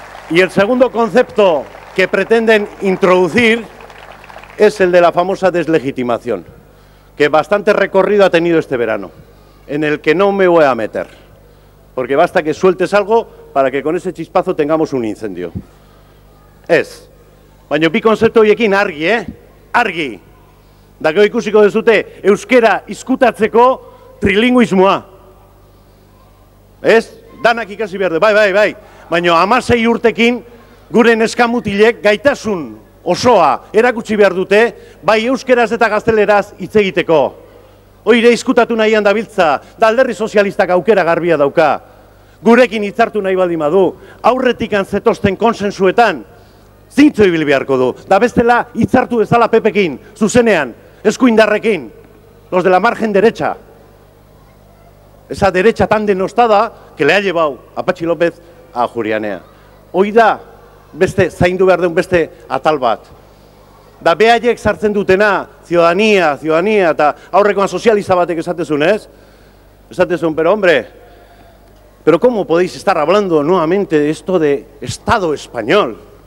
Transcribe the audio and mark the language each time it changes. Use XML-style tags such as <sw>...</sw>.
<es>Y el segundo concepto que pretenden introducir es el de la famosa deslegitimación, que bastante recorrido ha tenido este verano, en el que no me voy a meter, porque basta que sueltes algo para que con ese chispazo tengamos un incendio.</es> <eu>Baina bi konzeptu horiekin argi, argi. Da gero ikusiko duzute euskera izkutatzeko trilinguismoa. Danak ikasi behar du, bai. Baina 16 urtekin gure neskamutilek gaitasun osoa erakutsi behar dute, bai euskeraz eta gazteleraz hitz egiteko. Oire izkutatu nahian dabiltza, da alderdi sozialistak aukera garbia dauka. Gurekin hitzartu nahi baldin badu, aurretik zetozten konsensuetan, zintzo ibili beharko du. Da bestela hitzartu bezala Pepekin, zuzenean, eskuindarrekin,</eu> <es>los de la margen derecha. Esa derecha tan denostada que le ha llevado a Patxi López a Jurianea.</es> <eu>Hoi da, beste, zaindu behar den beste atal bat. Da behaiek sartzen dutena, ciudadanía, eta aurrekoan sozialista batek esatezun, Esatezun,</eu> <es>pero hombre, pero ¿cómo podéis estar hablando nuevamente de esto de Estado español?</es>